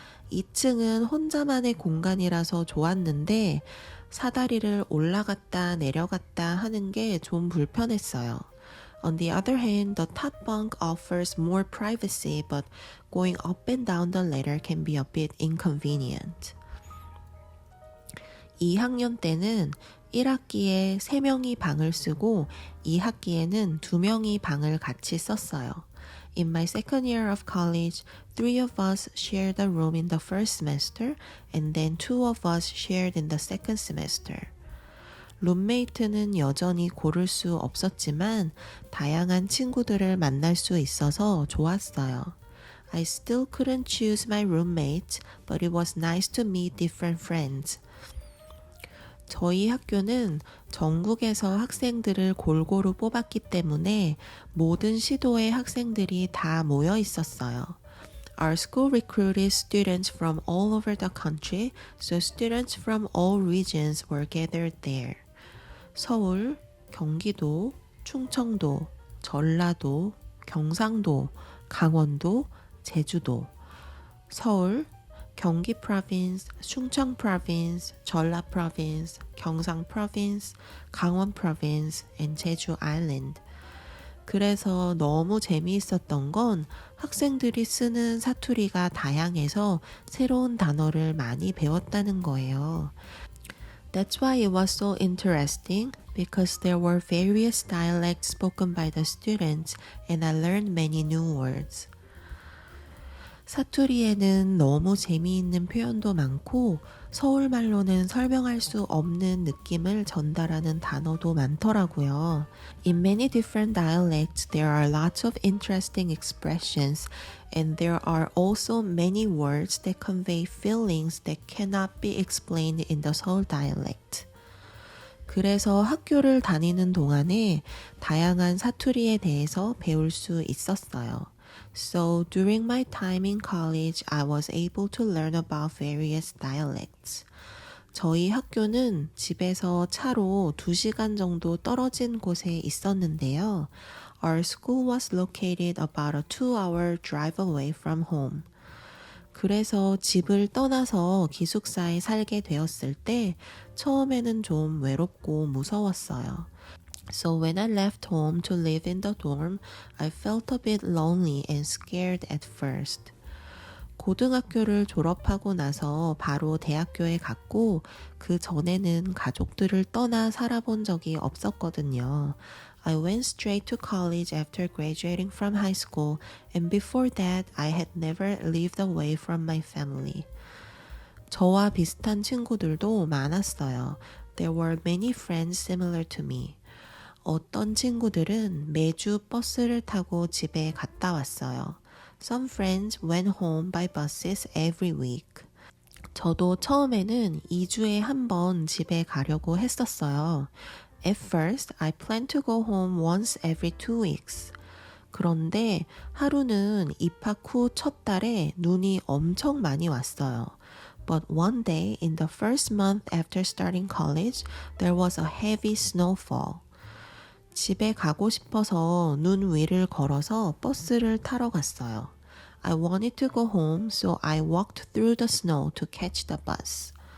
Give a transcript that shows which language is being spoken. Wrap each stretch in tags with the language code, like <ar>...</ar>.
<ko>2층은 혼자만의 공간이라서 좋았는데 사다리를 올라갔다 내려갔다 하는 게 좀 불편했어요.</ko> <en>On the other hand, the top bunk offers more privacy, but going up and down the ladder can be a bit inconvenient.</en> <ko>2학년 때는 1학기에 3명이 방을 쓰고 2학기에는 2명이 방을 같이 썼어요.</ko> <en>In my second year of college, 3 of us shared a room in the first semester and then 2 of us shared in the second semester.</en> <ko>룸메이트는 여전히 고를 수 없었지만 다양한 친구들을 만날 수 있어서 좋았어요.</ko> <en>I still couldn't choose my roommate, but it was nice to meet different friends.</en> <ko>저희 학교는 전국에서 학생들을 골고루 뽑았기 때문에 모든 시도의 학생들이 다 모여 있었어요.</ko> <en>Our school recruited students from all over the country, so students from all regions were gathered there.</en> <ko>서울, 경기도, 충청도, 전라도, 경상도, 강원도, 제주도.</ko> <en>서울, 경기 province, 충청 province, 전라 province, 경상 province, 강원 province, and 제주 island.</en> <ko>그래서 너무 재미있었던 건 학생들이 쓰는 사투리가 다양해서 새로운 단어를 많이 배웠다는 거예요.</ko> <en>That's why it was so interesting because there were various dialects spoken by the students and I learned many new words.</en> <ko>사투리에는 너무 재미있는 표현도 많고 서울말로는 설명할 수 없는 느낌을 전달하는 단어도 많더라고요.</ko> <en>In many different dialects, there are lots of interesting expressions and there are also many words that convey feelings that cannot be explained in the Seoul dialect.</en> <ko>그래서 학교를 다니는 동안에 다양한 사투리에 대해서 배울 수 있었어요.</ko> <en>So during my time in college, I was able to learn about various dialects.</en> <ko>저희 학교는 집에서 차로 2시간 정도 떨어진 곳에 있었는데요.</ko> <en>Our school was located about a 2-hour drive away from home.</en> <ko>그래서 집을 떠나서 기숙사에 살게 되었을 때 처음에는 좀 외롭고 무서웠어요.</ko> <en>So when I left home to live in the dorm, I felt a bit lonely and scared at first.</en> <ko>고등학교를 졸업하고 나서 바로 대학교에 갔고 그 전에는 가족들을 떠나 살아본 적이 없었거든요.</ko> <en>I went straight to college after graduating from high school and before that I had never lived away from my family.</en> <ko>저와 비슷한 친구들도 많았어요.</ko> <en>There were many friends similar to me.</en> <ko>어떤 친구들은 매주 버스를 타고 집에 갔다 왔어요.</ko> <en>Some friends went home by buses every week.</en> <ko>저도 처음에는 2주에 한 번 집에 가려고 했었어요.</ko> <en>At first, I planned to go home once every 2 weeks.</en> <ko>그런데 하루는 입학 후 첫 달에 눈이 엄청 많이 왔어요.</ko> <en>But one day, in the first month after starting college, there was a heavy snowfall.</en> <ko>집에 가고 싶어서 눈 위를 걸어서 버스를 타러 갔어요.</ko> <en>I wanted to go home, so I walked through the snow to catch the bus.</en>